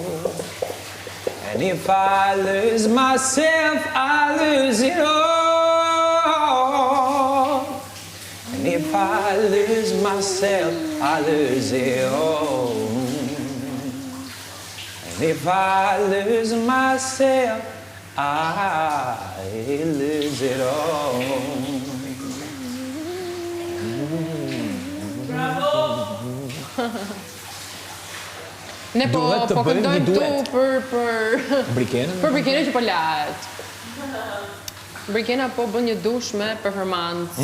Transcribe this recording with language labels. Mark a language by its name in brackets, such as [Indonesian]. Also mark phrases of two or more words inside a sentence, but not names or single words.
[English] And if I lose myself, I lose it all. And if I lose myself, I lose it all. And if I lose myself, I lose it all. [Albanian] Ne po këndojmë tu për Brikenën? Për Brikenën që po lahet. Brikena po bën një dush me performancë.